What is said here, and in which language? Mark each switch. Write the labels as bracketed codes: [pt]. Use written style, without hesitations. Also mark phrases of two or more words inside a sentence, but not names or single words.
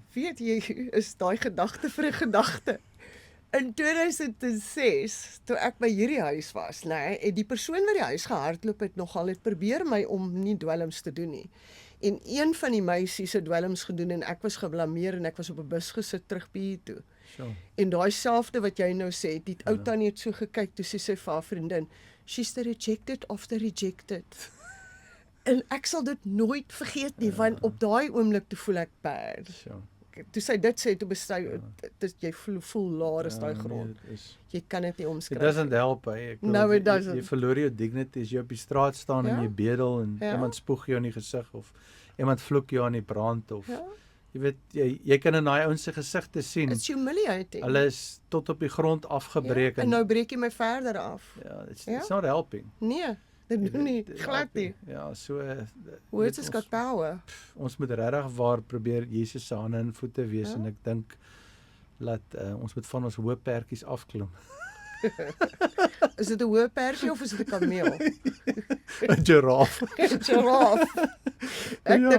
[af] Weet jy, is daai gedagte vir 'n gedagte. In 2006, toe ek by hierdie huis was, het die persoon wat die huis gehardloop het nogal het probeer my om nie dwelms te doen nie. En een van die meisies het dwelms gedoen en ek was geblameer en ek was op 'n bus gesit terug by hier toe. Sure. En daai selfde wat jy nou sê, die ou tannie het so gekyk toe sy vir haar vriendin, [en] she's the rejected of the rejected. [af] En ek sal dit nooit vergeet nie, want op daai oomblik toe voel ek bad. So. Toe sy dit sê, toe besluit, jy voel laer is daai grond. Jy kan dit nie [en] It [af] omskryf. [en] doesn't help, hey. Ek No, it doesn't. [af] Jy verloor jou dignity as jy op die straat staan en Ja. jy bedel en Ja. iemand spoeg jou in die gesig of iemand vloek jou aan die brand of Ja. jy weet jy kan in daai ouens se gesigte sien. [en] It's humiliating. [af] Hulle is tot op die grond afgebreek En nou breek jy my verder af. ja, [en] it's [af] Ja. [en] not helping. [af] Nee, dit doen nie, Dit glad help nie. Ja, so [en] Words [af] weet [en] has got power. [af] ons moet regtig waar probeer Jesus se hande en voete wees, Ja. en ek dink dat ons moet van ons hoë perdjies afklim. Is dit 'n hoë perdjie of is dit 'n kameel? 'n Giraffe. Giraffe. Ek Ja.